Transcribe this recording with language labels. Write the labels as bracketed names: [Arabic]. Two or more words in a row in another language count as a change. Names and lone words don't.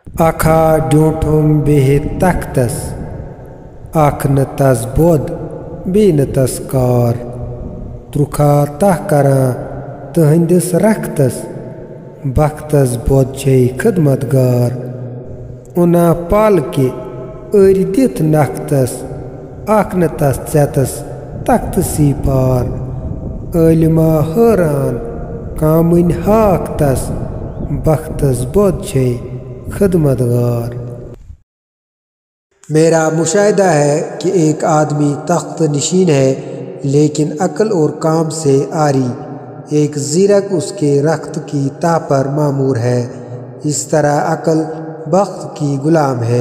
[Kashmiri] आखा ड्यूठुम बेह तख्तस आख न तस बोध बे न तस कार त्रुखा तह करा तहंदिस रख्तस बख्तस बोध छे खदमतगार उना पाल के अर दित नख्तस आख न तस चेतस तख्त सी पार आलिमा हैरान कामिन हाक तस बख्तस बोध छे खदमतगार। [Hindi] मेरा मुशाहिदा है कि एक आदमी तख्त नशीन है लेकिन अक्ल और काम से आरी, एक ज़ीरक उसके रख्त की ताह पर मामूर है। इस तरह अक्ल बख्त की गुलाम है।